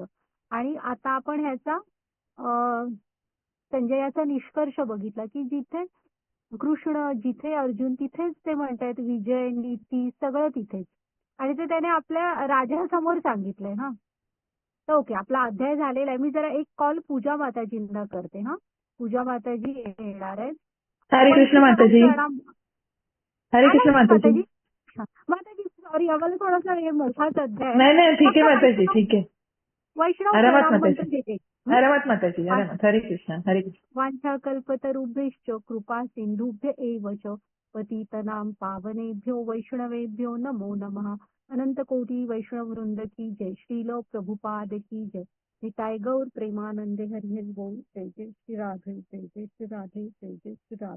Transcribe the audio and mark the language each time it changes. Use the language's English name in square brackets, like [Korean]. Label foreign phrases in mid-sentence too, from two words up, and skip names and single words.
[Marathi] आणि आता आपण ह्याचा संजयाचा निष्कर्ष बघितला की जिथे कृष्ण जिथे अर्जुन तिथेच ते म्हणतायत विजय, नीती सगळं तिथेच. आणि ते त्याने आपल्या राजासमोर सांगितलंय. तर ओके, आपला अध्याय झालेला आहे. मी जरा एक कॉल पूजा माताजींना करते. पूजा माताजी येणार आहेत. हरे कृष्ण माताजी. हरे कृष्ण माताजी. माताजी सॉरी, आम्हाला थोडासा मोठाच अध्याय. नाही ठीक आहे माताजी, ठीक आहे. वैष्णव आरामात माताजी, आरामात. हरे कृष्ण. हरे कृष्ण. [Sanskrit] वांछा कल्पतरुभ्यश्च कृपा सिंधुभ्य एव च पतितनां पावनेभ्यो वैष्णवेभ्यो नमो नमः. [Hindi] अनंत कोटी वैष्णव वृंद की जय. श्रील प्रभुपाद की जय. [Bangla] নিতাই গৌর প্রেমানন্দে হরি হরি বোল. [Hindi] जय जय श्री राधे, जय जय श्री राधे, जय जय श्री राधे.